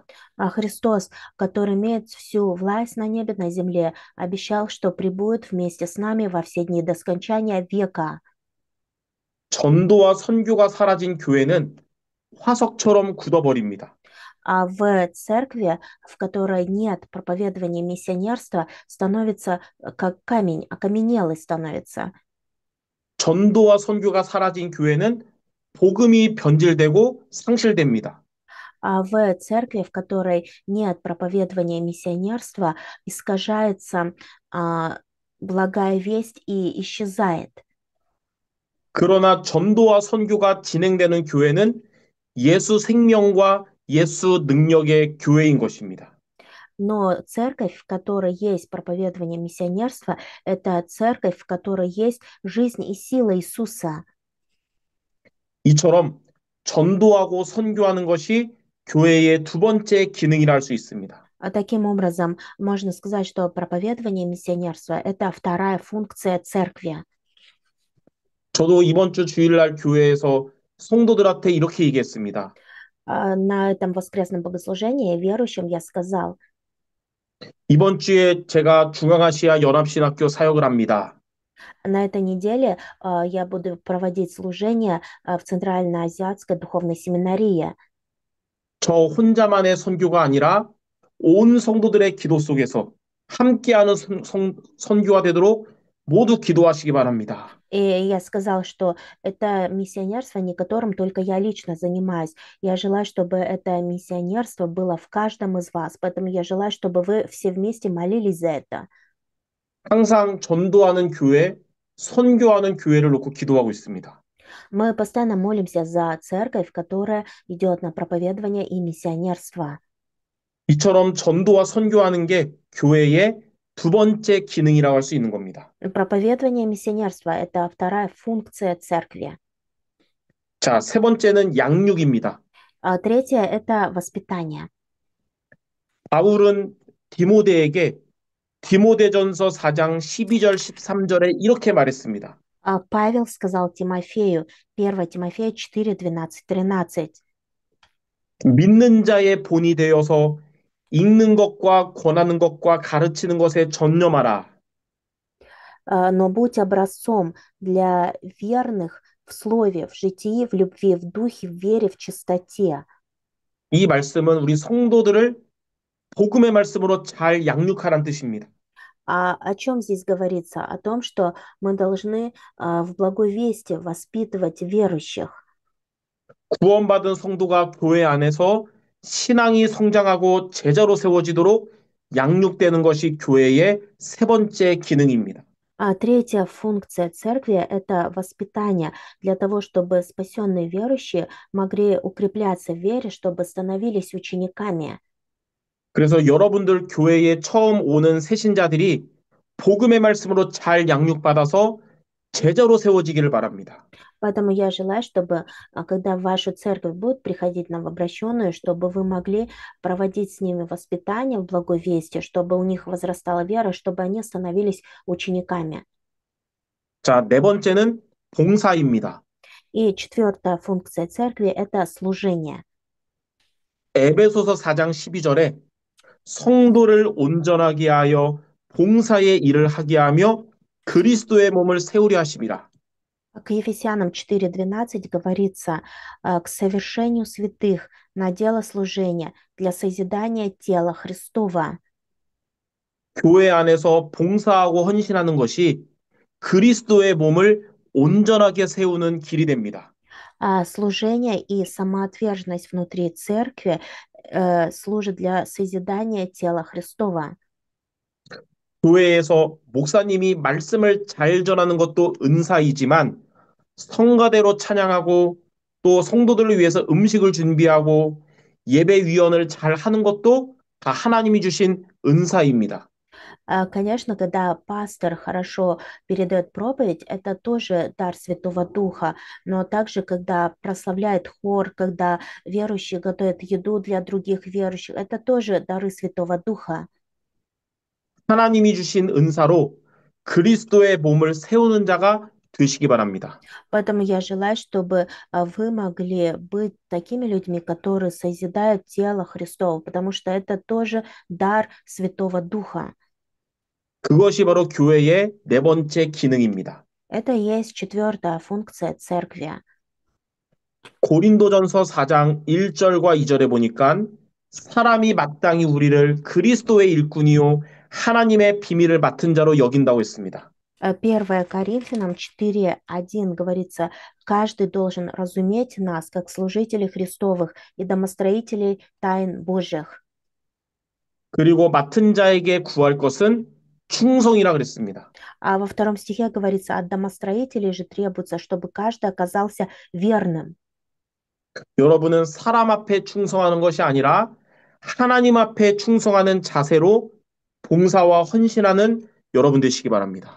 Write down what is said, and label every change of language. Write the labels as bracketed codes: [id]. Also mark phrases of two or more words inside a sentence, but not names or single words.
[ru] А Христос, который имеет всю власть на небе, на земле, обещал, что прибудет вместе с нами во все дни до скончания века. [ko] 전도와 선교가 사라진 교회는 화석처럼 굳어버립니다. [ru] А в церкви, в которой нет проповедования миссионерства, становится как камень, окаменелый становится. [ko] 전도와 선교가 사라진 교회는 복음이 변질되고 상실됩니다. [ru] А в церкви, в которой нет проповедования миссионерства, искажается благая весть и исчезает. [ko] 그러나 전도와 선교가 진행되는 교회는 예수 생명과 예수 능력의 교회인 것입니다. [ru] Но церковь, в которой есть проповедование миссионерства, это церковь, в которой есть жизнь и сила Иисуса. [ko] 이처럼 전도하고 선교하는 것이 교회의 두 번째 기능이라 할 수 있습니다. [ru] Таким образом, можно сказать, что проповедование миссионерства– это вторая функция церкви. [ko] 저도 이번 주 주일날 교회에서 성도들한테 이렇게 얘기했습니다. [ru] На этом воскресном богослужении верующим я сказал, [ko] 이번 주에 제가 중앙아시아 연합신학교 사역을 합니다. [ru] на этой неделе я буду проводить служение в Центральноазиатской духовной семинарии. [ko] 저 혼자만의 선교가 아니라 온 성도들의 기도 속에서 함께하는 선교가 되도록 모두 기도하시기 바랍니다. [ru] И я сказал, что это миссионерство, не которым только я лично занимаюсь. Я желаю, чтобы это миссионерство было в каждом из вас. Поэтому я желаю, чтобы вы все вместе молились за это. [ko] 항상 전도하는 교회, 선교하는 교회를 놓고 기도하고 있습니다. [ru] Мы постоянно молимся за церковь, которая идет на проповедование и миссионерство. [ko] 이처럼 전도와 선교하는 게 교회의 두 번째 기능이라고 할 수 있는 겁니다. [ru] Проповедование и миссионерство– это вторая функция церкви. [ko] 자, 세 번째는 양육입니다. [ru] Третье– это воспитание. [ko] 바울은 디모데에게 디모데전서 4장 12절 13절에 이렇게 말했습니다. [ru] Павел сказал Тимофею, 1 Тимофея 4, 12, 13. [ko] 믿는 자의 본이 되어서 읽는 것과 권하는 것과 가르치는 것에 전념하라. [ru] Но будь образцом для верных в слове, в житии, в любви, в духе, в вере, в чистоте. [ko] 이 말씀은 우리 성도들을 복음의 말씀으로 잘 양육하라는 뜻입니다. [ru] О чем здесь говорится? О том, что мы должны в благой вести воспитывать верующих. [ko] 구원받은 성도가 교회 안에서 신앙이 성장하고 제자로 세워지도록 양육되는 것이 교회의 세 번째 기능입니다. [ru] А третья функция церкви– это воспитание для того, чтобы спасенные верующие могли укрепляться в вере, чтобы становились учениками. [ko] 그래서 여러분들 교회에 처음 오는 새신자들이 복음의 말씀으로 잘 양육받아서 제자로 세워지기를 바랍니다. [ru] Поэтому я желаю, чтобы, когда в вашу церковь будут приходить новообращенные, чтобы вы могли проводить с ними воспитание в благой вести, чтобы у них возрастала вера, чтобы они становились учениками. [ko] 자, 네 번째는 봉사입니다. [ru] И четвертая функция церкви– это служение. [ko] 에베소서 4장 12절에 성도를 온전하게 하여 봉사의 일을 하게 하며 그리스도의 몸을 세우려 하심이라. [ru] К Ефесянам 4:12 говорится, к совершению святых на дело служения для созидания тела Христова. [ko] 교회 안에서 봉사하고 헌신하는 것이 그리스도의 몸을 온전하게 세우는 길이 됩니다. [ru] Служение и самоотверженность внутри церкви служат для созидания тела Христова. [ko] 교회에서 목사님이 말씀을 잘 전하는 것도 은사이지만 성가대로 찬양하고 또 성도들을 위해서 음식을 준비하고 예배 위원을 잘 하는 것도 다 하나님이 주신 은사입니다. [ru] Конечно, когда пастор хорошо передает проповедь, это тоже дар Святого Духа, но также, когда прославляет хор, когда верующие готовят еду для других верующих, это тоже дары Святого Духа. [ko] 하나님이 주신 은사로 그리스도의 몸을 세우는 자가 되시기 바랍니다. [ru] Поэтому я желаю, чтобы вы могли быть такими людьми, которые созидают тело Христово, потому что это тоже дар Святого Духа. [ko] 그것이 바로 교회의 네 번째 기능입니다. [ru] Это и есть четвертая функция церкви. [ko] 고린도전서 4장 1절과 2절에 보니까 사람이 마땅히 우리를 그리스도의 일꾼이요 하나님의 비밀을 맡은 자로 여긴다고 했습니다. [ru] 1 Коринфянам 4:1 говорится, каждый должен разуметь нас, как служителей Христовых и домостроителей тайн Божьих. [ko] 그리고 맡은 자에게 구할 것은 충성이라 그랬습니다. [ru] А во втором стихе говорится, от домостроителей же требуется, чтобы каждый оказался верным. [ko] 여러분은 사람 앞에 충성하는 것이 아니라 하나님 앞에 충성하는 자세로 봉사와 헌신하는 여러분 되시기 바랍니다.